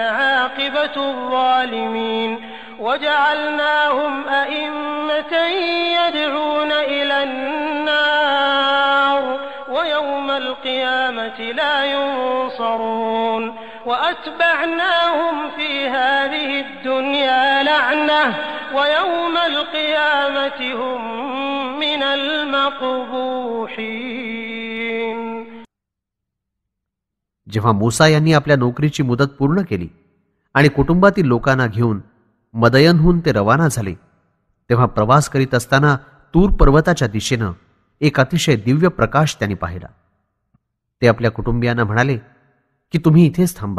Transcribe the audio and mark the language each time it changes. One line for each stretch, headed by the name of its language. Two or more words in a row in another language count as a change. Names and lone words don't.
Arabic: عاقبة الظالمين وجعلناهم أئمة يدعون إلى النار ويوم القيامة لا ينصرون وأتبعناهم في هذه الدنيا لعنة ويوم القيامة هم من المقبوحين.
Marathi: जेव्हा मूसा यांनी आपल्या नोकरीची मुदत पूर्ण केली आणि कुटुंबातील लोकांना घेऊन मदयनहून ते रवाना झाले तेव्हा प्रवास करीत असताना तूर पर्वताच्या दिशेनं एक अतिशय दिव्य प्रकाश त्यांनी पाहिला. ते आपल्या कुटुंबियांना म्हणाले की तुम्ही इथेच थांबा.